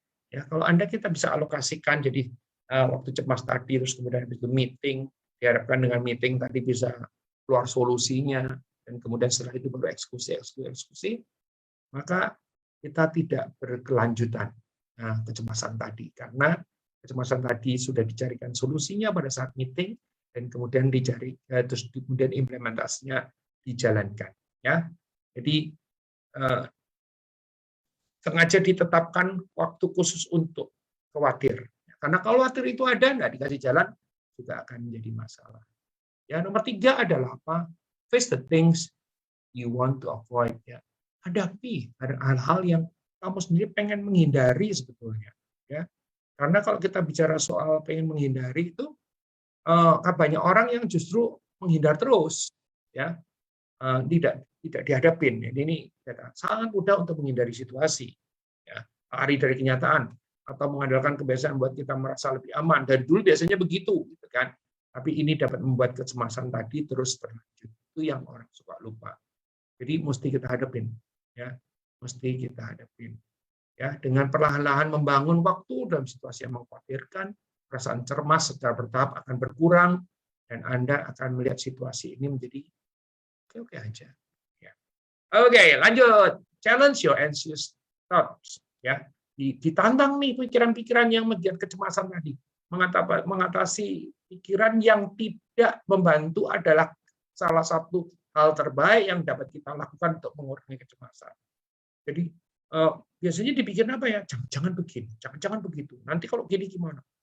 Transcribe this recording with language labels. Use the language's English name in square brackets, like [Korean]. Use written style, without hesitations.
[Indonesian] Ya, kalau Anda kita bisa alokasikan jadi waktu cemas tadi, terus kemudian itu meeting, diharapkan dengan meeting tadi bisa keluar solusinya, dan kemudian setelah itu baru eksekusi, maka kita tidak berkelanjutan kecemasan tadi, karena kecemasan tadi sudah dicarikan solusinya pada saat meeting, dan kemudian terus kemudian implementasinya dijalankan. Ya, jadi sengaja ditetapkan waktu khusus untuk khawatir. Karena kalau khawatir itu ada, nggak dikasih jalan, juga akan menjadi masalah. Ya, nomor 3 adalah apa? [English] Face the things you want to avoid. [Indonesian] Ya. Hadapi hal-hal yang kamu sendiri pengen menghindari sebetulnya. Ya. Karena kalau kita bicara soal pengen menghindari itu, banyak orang yang justru menghindar terus. Ya. Tidak dihadapin. Jadi ini sangat mudah untuk menghindari situasi, ya, lari dari kenyataan atau mengandalkan kebiasaan buat kita merasa lebih aman. Dari dulu biasanya begitu, gitu kan? Tapi ini dapat membuat kecemasan tadi terus berlanjut. Itu yang orang suka lupa. Jadi mesti kita hadapin, ya, mesti kita hadapin, ya, dengan perlahan-lahan membangun waktu dalam situasi yang mengkhawatirkan. Perasaan cemas secara bertahap akan berkurang dan Anda akan melihat situasi ini menjadi oke aja. Ya. Oke, lanjut. [English] Challenge your anxious thoughts. [Indonesian] Ya, ditantang nih pikiran-pikiran yang membuat kecemasan tadi. Mengatasi pikiran yang tidak membantu adalah salah satu hal terbaik yang dapat kita lakukan untuk mengurangi kecemasan. Jadi biasanya dipikir apa ya? Jangan begini, jangan begitu. Nanti kalau gini gimana?